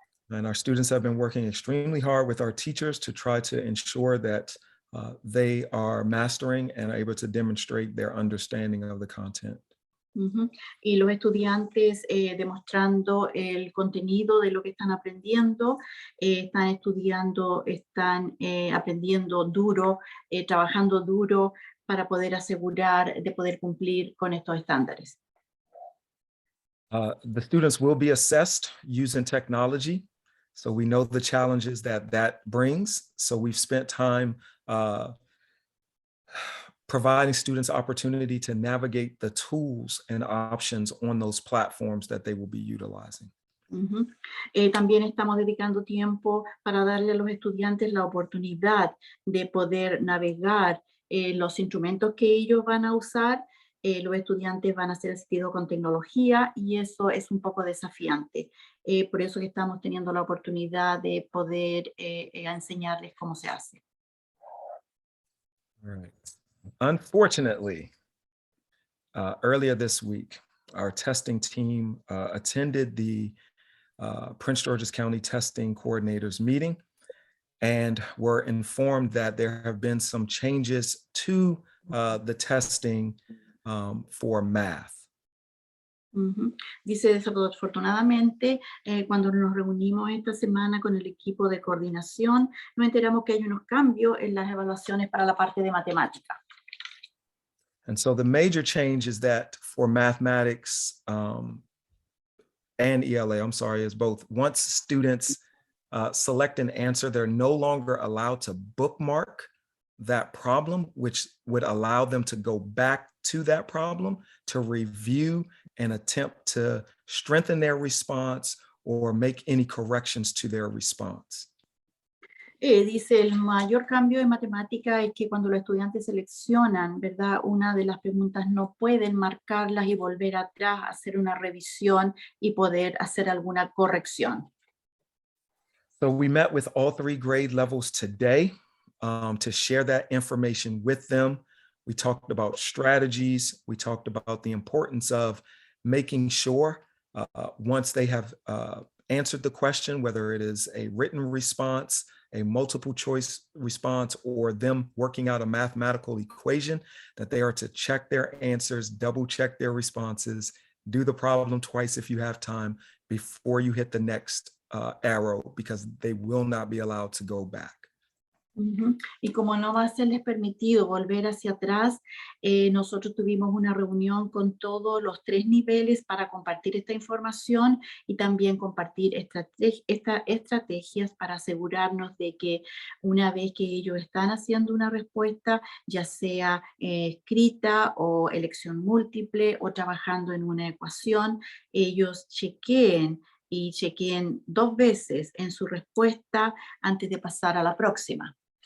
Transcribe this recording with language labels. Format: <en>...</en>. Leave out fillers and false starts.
<en>And our students have been working extremely hard with our teachers to try to ensure that they are mastering and are able to demonstrate their understanding of the content.</en> <es>Y los estudiantes demostrando el contenido de lo que están aprendiendo, están estudiando, están aprendiendo duro, trabajando duro para poder asegurar de poder cumplir con estos estándares.</es> <en>The students will be assessed using technology. So we know the challenges that brings. So we've spent time providing students opportunity to navigate the tools and options on those platforms that they will be utilizing.</en> <es>También estamos dedicando tiempo para darle a los estudiantes la oportunidad de poder navegar los instrumentos que ellos van a usar. Los estudiantes van a ser asistidos con tecnología y eso es un poco desafiante. Por eso que estamos teniendo la oportunidad de poder enseñarles cómo se hace.</es> <en>All right. Unfortunately, earlier this week, our testing team attended the Prince George's County Testing Coordinators meeting and were informed that there have been some changes to the testing for math.</en> <es>Dice, desafortunadamente, cuando nos reunimos esta semana con el equipo de coordinación, nos enteramos que hay unos cambios en las evaluaciones para la parte de matemática.</es> <en>And so the major change is that for mathematics and ELA, is both once students select an answer, they're no longer allowed to bookmark that problem, which would allow them to go back to that problem to review and attempt to strengthen their response or make any corrections to their response.</en> <es>Dice, el mayor cambio de matemática es que cuando los estudiantes seleccionan, ¿verdad? Una de las preguntas no pueden marcarlas y volver atrás, hacer una revisión y poder hacer alguna corrección.</es> <en>So we met with all 3 grade levels today to share that information with them. We talked about strategies. We talked about the importance of making sure once they have answered the question, whether it is a written response, a multiple choice response, or them working out a mathematical equation, that they are to check their answers, double check their responses, do the problem twice if you have time before you hit the next arrow, because they will not be allowed to go back. Ujú.</en> <es>Y como no va a serles permitido volver hacia atrás, nosotros tuvimos una reunión con todos los 3 niveles para compartir esta información y también compartir estas estrategias para asegurarnos de que una vez que ellos están haciendo una respuesta, ya sea escrita o elección múltiple o trabajando en una ecuación, ellos chequeen 2 veces en su respuesta antes de pasar a la próxima.</es>